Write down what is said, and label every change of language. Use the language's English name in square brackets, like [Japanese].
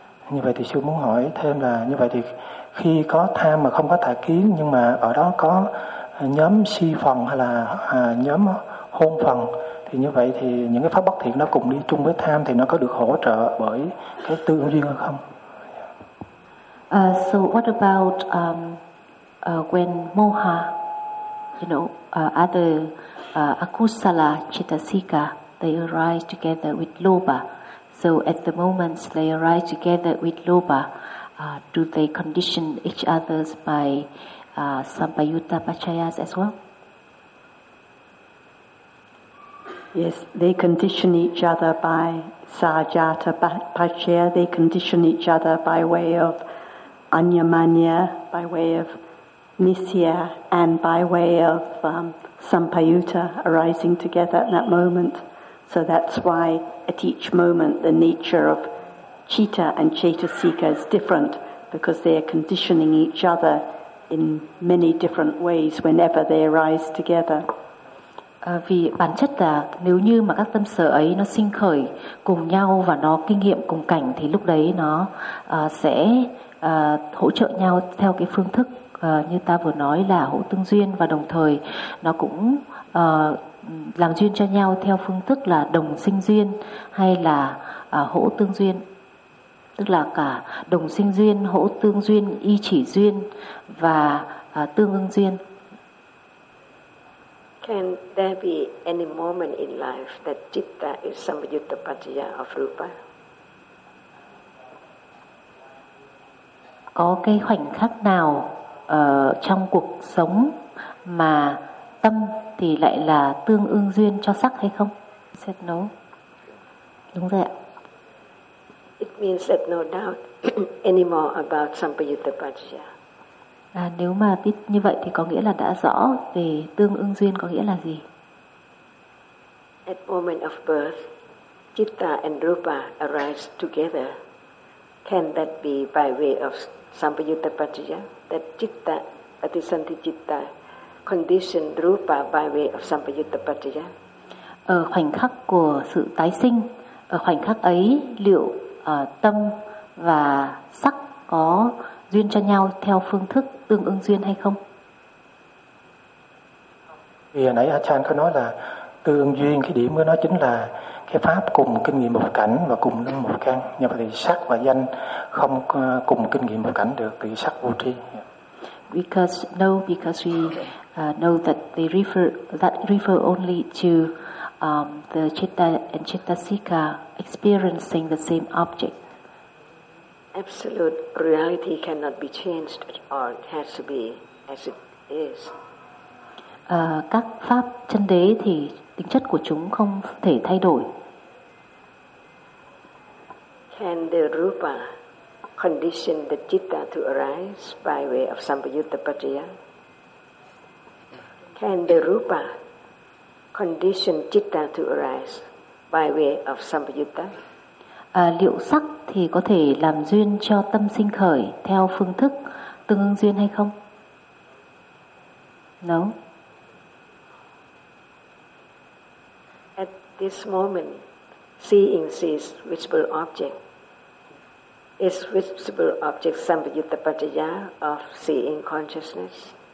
[Vietnamese] Như vậy thì sư muốn hỏi thêm là như vậy thì khi có tham mà không có tà kiến, nhưng mà ở đó có nhóm si phần hay là nhóm hôn phần, thì như vậy thì những cái pháp bất thiện nó cùng đi chung với tham thì nó có được hỗ trợ bởi cái tương duyên hay không? [English] So what about when moha, you know, other akusala chitasika, they arise together with loba. So at the moment they arise together with loba, do they condition each other by sampayutta pachayas as well? Yes, they condition each other by sajata pachaya. They condition each other by way of anyamanya, by way of nisya, and by way of sampayutta arising together at that moment. So that's why at each moment the nature of citta and cetasika is different, because they are conditioning each other in many different ways whenever they arise together. [Vietnamese] Vì bản chất là nếu như mà các tâm sở ấy nó sinh khởi cùng nhau và nó kinh nghiệm cùng cảnh thì lúc đấy nó sẽ hỗ trợ nhau theo cái phương thức như ta vừa nói là hỗ tương duyên, và đồng thời nó cũng làm duyên cho nhau theo phương thức là đồng sinh duyên hay là hỗ tương duyên, tức là cả đồng sinh duyên, hỗ tương duyên, y chỉ duyên và tương ứng duyên. [English] Can there be any moment in life that citta is samyutta paccaya of rupa? [Vietnamese] Có cái khoảnh khắc nào trong cuộc sống mà tâm thì lại là tương ương duyên cho sắc hay không? [English] Said no. [Vietnamese] Đúng rồi ạ. [English] It means that no doubt anymore about sampayutta paccaya. [Vietnamese] Nếu mà biết như vậy thì có nghĩa là đã rõ về tương ương duyên có nghĩa là gì. [English] At moment of birth, citta and rupa arise together. Can that be by way of sampayutta paccaya? That citta, patisanti citta, condition rupa by way of sampayutta paccaya. [Vietnamese] Ở khoảnh khắc của sự tái sinh, ở khoảnh khắc ấy liệu tâm và sắc có duyên cho nhau theo phương thức tương ứng duyên hay không? Vì hồi nãy Achan có nói là tương ứng duyên, cái điểm của nó chính là cái pháp cùng kinh nghiệm một cảnh và cùng năm một căn. Như vậy thì sắc và danh không cùng kinh nghiệm một cảnh được, thì sắc vô tri. [English] Because we know that they refer only to the citta and cittasika experiencing the same object. Absolute reality cannot be changed at all. It has to be as it is. [Vietnamese] Các pháp chân đế thì tính chất của chúng không thể thay đổi. [English] Can the rupa condition the citta to arise by way of sampayutta paccaya? Can the rupa condition citta to arise by way of sampayutta? [Vietnamese] Liệu sắc thì có thể làm duyên cho tâm sinh khởi theo phương thức tương ứng duyên hay không? [English] No. At this moment, seeing this visible object, is visible object sampayutta paccaya of seeing consciousness?